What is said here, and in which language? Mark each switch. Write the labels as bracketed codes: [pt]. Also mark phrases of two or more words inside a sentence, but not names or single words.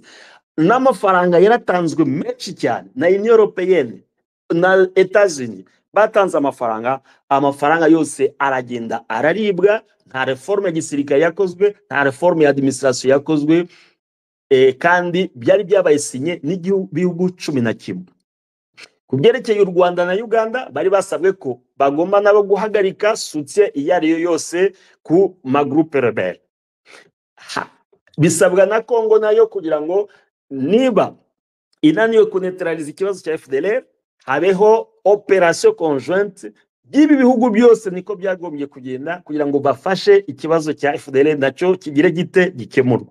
[rw] N'amafaranga yaratanzwe menshi cyane na Union Européenne na Etats-Unis, batanze amafaranga yose aragenda araribwa. Nta reforme ya gisirikare yakozwe, nta reforme ya administration yakozwe, kandi byari byabaye sinye n'ibihugu 11. Ku byerekeye u Rwanda na Uganda, bari basabwe ko bagomba nabo guhagarika soutien iyo ari yo yose ku [fr] magroupe rebelle. [rw] Bisabwa na Congo nayo kugira ngo niba inaniwe kuneutraliza ikibazo cya FDLR, habeho [fr] opération conjointe [rw] by'ibi bihugu byose niko byagombye kugenda kugira ngo bafashe ikibazo cya FDLR nacyo kigire gite gikemurwa.